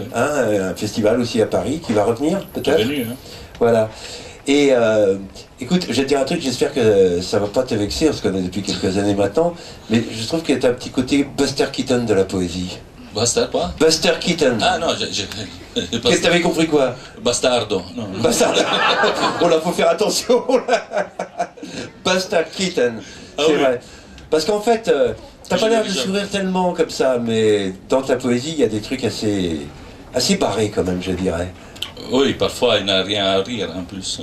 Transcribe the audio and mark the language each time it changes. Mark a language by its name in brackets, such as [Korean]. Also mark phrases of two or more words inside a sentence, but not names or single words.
[French] Hein, un festival aussi à Paris qui va revenir, peut-être. Hein. Voilà. Et écoute, je vais te dire un truc, j'espère que ça va pas te vexer, on se connaît depuis quelques années maintenant, mais je trouve qu'il y a un petit côté Buster Keaton de la poésie. Buster quoi? Buster Keaton. Ah non, Qu'est-ce que t'avais compris quoi? Bastardo. Non. Bastardo. Oh là, faut faire attention là. Buster Keaton, c'est vrai. Parce qu'en fait, t'as pas l'air de sourire tellement comme ça, mais dans ta poésie, il y a des trucs assez barrés quand même, je dirais. Oui, parfois il n'a rien à rire en plus.